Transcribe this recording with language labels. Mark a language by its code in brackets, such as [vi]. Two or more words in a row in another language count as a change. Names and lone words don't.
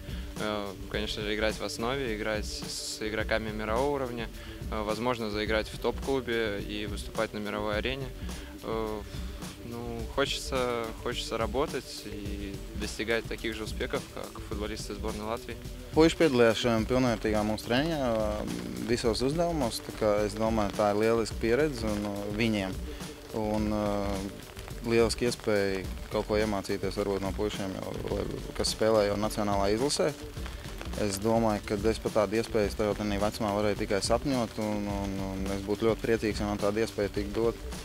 [ru] Конечно же, играть в основе, играть с игроками мирового уровня, возможно, заиграть в топ-клубе и выступать на мировой арене. Ну, хочется работать и достигать таких же успехов, как футболисты сборной Latvijas. [lv] Puiši piedalījās šajā pilnvērtīgā mūsu treniņā visos uzdevumos. Es domāju, tā ir lieliska pieredze viņiem. Un lieliski iespēja kaut ko iemācīties varbūt no puišiem, kas spēlē jau nacionālā izlasē. Es domāju, ka es par tādu iespēju tajā vecumā varēju tikai sapņot, un es būtu ļoti priecīgs, ja man tāda iespēja tik dot.